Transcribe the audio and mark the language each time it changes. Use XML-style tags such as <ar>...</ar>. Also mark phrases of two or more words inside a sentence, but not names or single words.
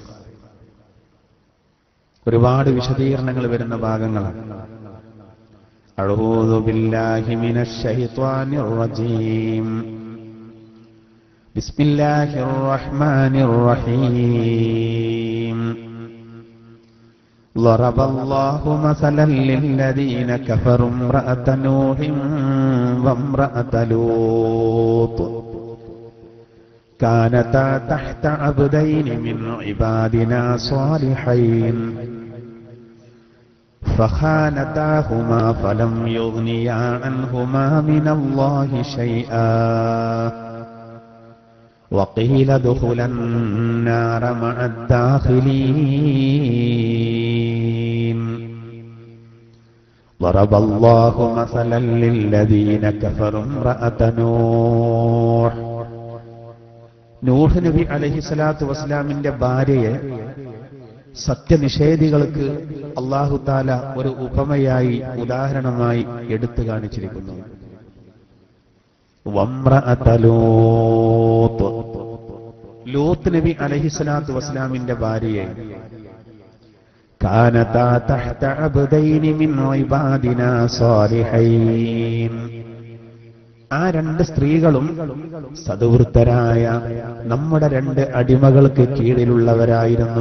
<ml>ഒരുപാട് വിശദീകരണങ്ങൾ വരുന്ന ഭാഗങ്ങളാണ്.</ml> <ar>أعوذ بالله من الشيطان الرجيم. بسم الله الرحمن الرحيم. ضرب الله مثلا للذين كفروا امرأة نوح وامرأة لوط كانتا تحت عبدين من عبادنا صالحين فخانتاهما فلم يغنيا عنهما من الله شيئا وقيل ادخلا النار مع الداخلين ضرب الله مثلا للذين كفروا امرأة نوح.</ar> <ml>നൂഹ് നബി അലൈഹിസ്സലാത്തു വസ്സലാമിന്റെ ഭാര്യയെ സത്യനിഷേധികൾക്ക് അല്ലാഹു തആല ഒരു ഉപമയായി, ഉദാഹരണമായി എടുത്തു കാണിച്ചിരിക്കുന്നു.</ml> <ar>وامرأة لوط,</ar> <ml>ലൂത്ത് നബി അലൈഹിസ്സലാത്തു വസ്സലാമിന്റെ ഭാര്യയെ</ml> <ar>كانتا تحت عبدين من عبادنا صالحين,</ar> <ml>ആ രണ്ട് സ്ത്രീകളും സദ്വൃത്തരായ നമ്മുടെ രണ്ട് അടിമകൾക്ക് കീഴിലുള്ളവരായിരുന്നു.</ml>